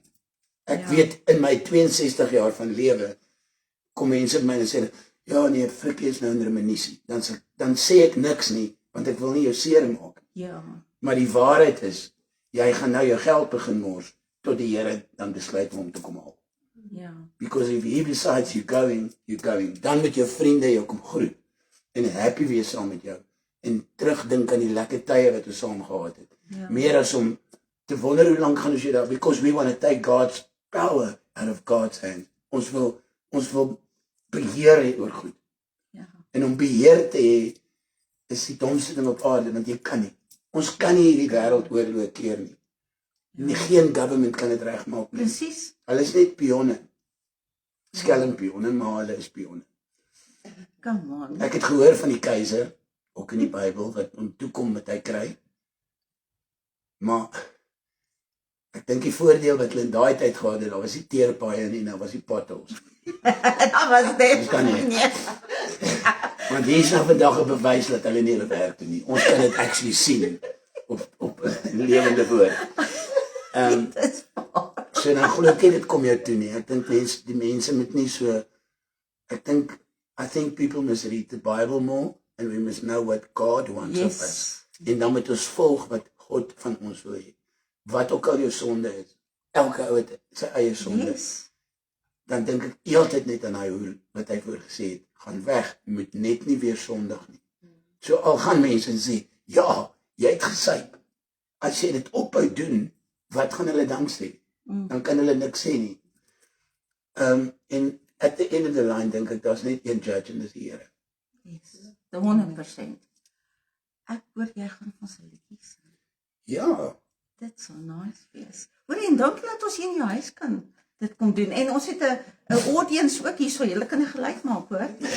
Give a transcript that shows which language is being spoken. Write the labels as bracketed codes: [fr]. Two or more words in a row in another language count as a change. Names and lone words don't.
[af] Ek weet in my 62 jaar van lewe kom mense by my en sê, ja nee, Frikkie is nou in reminissie. Dan sê ek niks nie, want ek wil nie jou seer maak. Ja. Maar die waarheid is, jy gaan nou jou geld begin mors tot die Here dan besluit om te kom haal. Ja. [en] Because if he decides you're going. [af] Dan met jou vriende jou kom groet en happy wees saam met jou en terugdink aan die lekker tye wat ons saam gehad het. Ja. Meer as om te wonder hoe lank gaan ons hier daar, [en] because we want to take God's power out of God's hand. [af] Ons wil beheer hê oor goed. Ja. En om beheer te hê is die domste ding op aarde, want jy kan nie. Ons kan nie hierdie wêreld oorloop keer nie. Nie, geen government kan dit regmaak nie. Presies. Hulle is net pionne. Skelmpionne, maar hulle is pionne. [en] Come on. [af] Ek het gehoor van die keiser, ook in die Bybel, wat om toekom wat hy kry. Maar ek dink die voordeel wat hulle in daai tyd gehad het, daar was die teerpaaie nie, daar was die potholes. Dat was dit. Kan nie. Nee. Want hier is nou vandag 'n bewys dat hulle nie hulle werk doen nie. Ons kan dit actually sien op lewende woord. So dan glo ek dit kom jou toe nie. Ek dink die mense moet nie so, [en] I think people must read the Bible more and we must know what God wants of us. [af] En dan moet ons volg wat God van ons wil hê. Wat ook al jou sonde is. Elke ou het sy eie sonde. Yes. Dan dink ek heeltyd net aan hy wat hy voorgesê het. Gaan weg, jy moet net nie weer sondig nie. So al gaan mense en sê, ja, jy het gesyp. As jy dit ophou doen, wat gaan hulle dan sê? Dan kan hulle niks sê nie. En [en] at the end of the line [af] dink ek, daar's net een judge en dis die Here. Yes. 100%. Ek hoor jy gaan van sy liedjies sing. Ja. Dit sal nice wees. Hoor en dankie dat ons hier in jou huis kan dit kom doen. En ons het 'n audience ook hier, so julle kan 'n geluid maak, hoor.